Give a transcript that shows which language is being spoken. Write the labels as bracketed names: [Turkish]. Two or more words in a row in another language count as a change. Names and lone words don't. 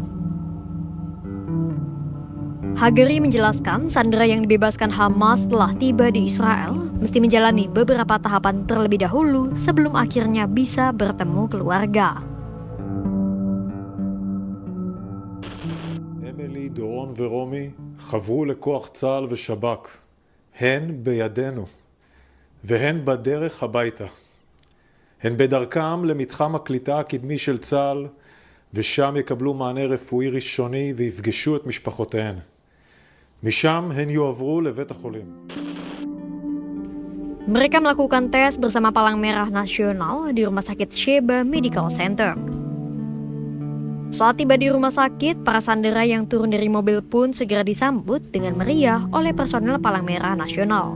[Indonesian] Hagari menjelaskan sandera yang dibebaskan Hamas telah tiba di Israel mesti menjalani beberapa tahapan terlebih dahulu sebelum akhirnya bisa bertemu keluarga. Emily, [Hebrew] Doron ורומי חברו לכוח צה"ל ושב"כ. הן בידינו, והן בדרך הביתה. הן בדרכם למתחם הקליטה הקדמי של צה"ל, ושם יקבלו מענה רפואי ראשוני ויפגשו את משפחותיהן. משם הן יועברו לבית החולים. [Indonesian] Mereka melakukan tes bersama Palang Merah Nasional di Rumah Sakit Sheba Medical Center. Saat tiba di rumah sakit, para sandera yang turun dari mobil pun segera disambut dengan meriah oleh personel Palang Merah Nasional.